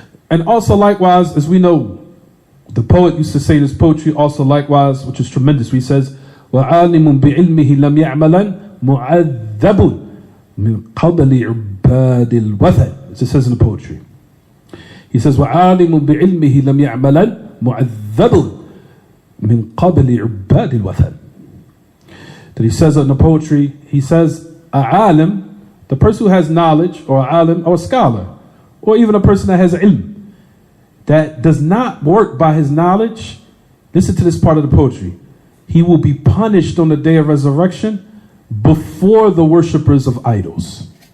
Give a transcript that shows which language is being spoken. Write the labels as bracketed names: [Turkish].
[English] And also likewise, as we know, the poet used to say in his poetry also likewise, which is tremendous, he says, [Arabic] وَعَالِمٌ بِعِلْمِهِ لَمْ يَعْمَلًا مُعَذَّبٌ مِنْ قَبْلِ عُبَّادِ الْوَثَنِ. [English] As it says in the poetry. He says, [Arabic] وَعَالِمٌ بِعِلْمِهِ لَمْ يَعْمَلًا مُعَذَّبٌ مِنْ قَبْلِ عُبَّادِ الْوَثَنِ. [English] That he says in the poetry, he says, a the person who has knowledge, or alim, or a scholar, or even a person that has ilm, that does not work by his knowledge, listen to this part of the poetry. He will be punished on the day of resurrection before the worshippers of idols.